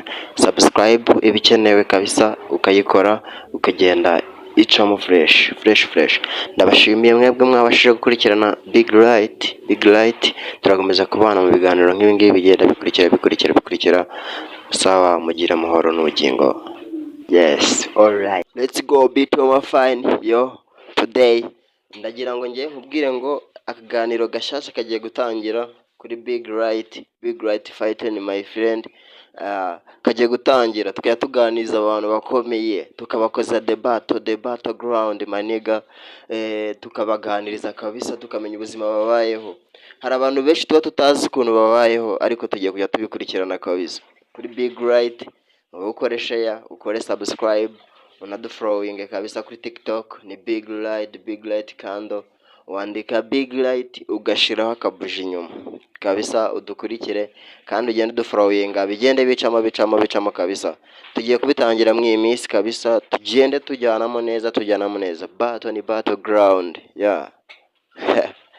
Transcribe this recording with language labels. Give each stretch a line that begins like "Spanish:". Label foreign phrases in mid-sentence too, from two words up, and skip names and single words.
Kinyarwanda: Subscribe ibikenewe kabisa, ukayikora ukagenda icamo fresh. Ndabashimiye mwebwe mwabashije gukurikirana Big Light. Turakomeza kubana mu biganiro nk'ibi ngibi bigenda bikurikira. Sawa, mugira amahoro n'ubugingo.
English: Yes, alright, let's go beat my fine yo.
Kinyarwanda: Today ndagira ngo ngiye nkubwire ngo akaganiro gashasha kagiye gutangira kuri Big Light
English: fighting my friend.
Kinyarwanda: Kagiye gutangira tukajya tuganiza abantu bakomeye, tukabakoza
English: debate ground
Kinyarwanda: maniga, tukabaganiriza kabisa, tukamenya ubuzima babayeho. Hari abantu benshi tuba tutazi ukuntu babayeho, ariko tugiye kujya tubikurikirana kabisa kuri Big Light. Ukore share, ukore subscribe, unadufollowing kabisa kuri TikTok ni Big Light kando wandika Big Light ugashiraho akabuji inyuma kabisa, udukurikire kandi ugende dufollowinga, bigende bicamo kabisa. Tugiye kubitangira mu iminsi kabisa, tugende tujyanamo neza.
English: Battle ni battle ground yeah.